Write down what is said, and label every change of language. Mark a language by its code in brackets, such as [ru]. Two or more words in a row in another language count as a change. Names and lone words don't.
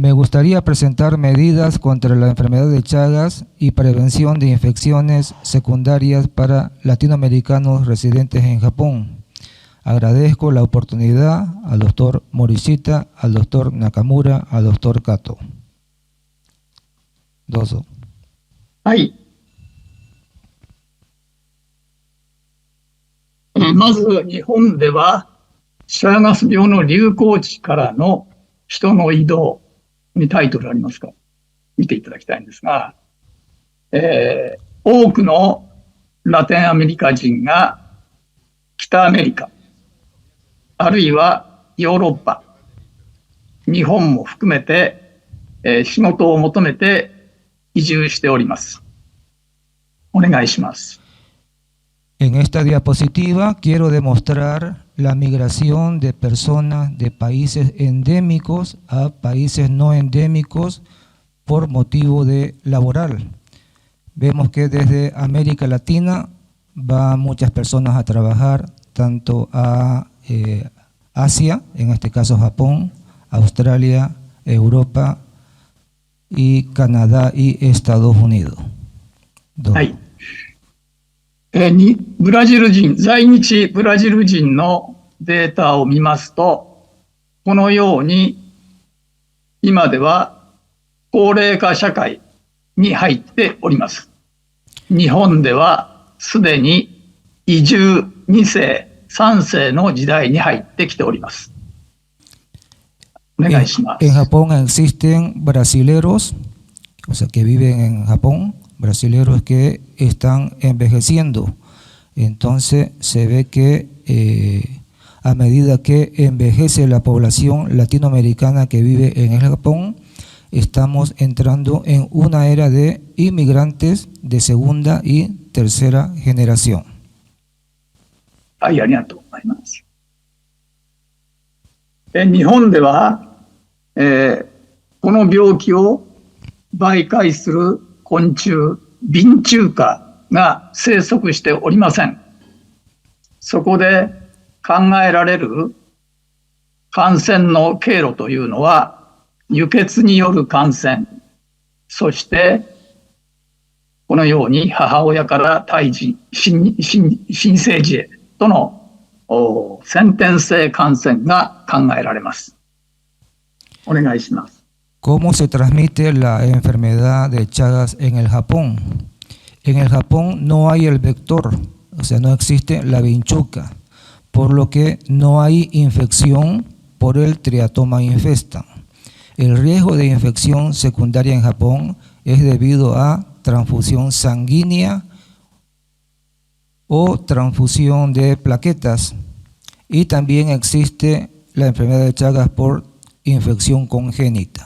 [es] gustaría presentar medidas contra la enfermedad de Chagas y prevención de infecciones secundarias para latinoamericanos residentes en Japón. Agradezco la oportunidad al doctor Morishita, al doctor Nakamura, al doctor Kato. [ja] Dozo. はい。まず日本ではシャーガス病の流行地からの人の移動にタイトルありますか、見ていただきたいんですが、多くのラテンアメリカ人が北アメリカ、あるいはヨーロッパ、日本も含めて、仕事を求めて移住しております。お願いします。 [es] En esta diapositiva quiero demostrar la migración de personas de países endémicos a países no endémicos por motivo de laboral. Vemos que desde América Latina van muchas personas a trabajar tanto a Asia, en este caso Japón, Australia, Europa y Canadá y Estados Unidos. [ja] はい。ブラジル人、在日ブラジル人のデータを見ますと、このように今では高齢化社会に入っております。日本ではすでに移住2世、3世の時代に入ってきております。お願いします。 [es] En Japón existen brasileros, o sea, que viven en Japón, brasileros que están envejeciendo. Entonces se ve que a medida que envejece la población latinoamericana que vive en el Japón, estamos entrando en una era de inmigrantes de segunda y tercera generación. [ja] はい、ありがとうございます。日本では、この病気を媒介する昆虫、ビンチュウカが生息しておりません。そこで考えられる感染の経路というのは、輸血による感染、そしてこのように母親から胎児、新生児へとの先天性感染が考えられます。お願いします。 [es] ¿Cómo se transmite la enfermedad de Chagas en el Japón? En el Japón no hay el vector, o sea, no existe la vinchuca, por lo que no hay infección por el Triatoma infesta. El riesgo de infección secundaria en Japón es debido a transfusión sanguínea o transfusión de plaquetas, y también existe la enfermedad de Chagas por infección congénita.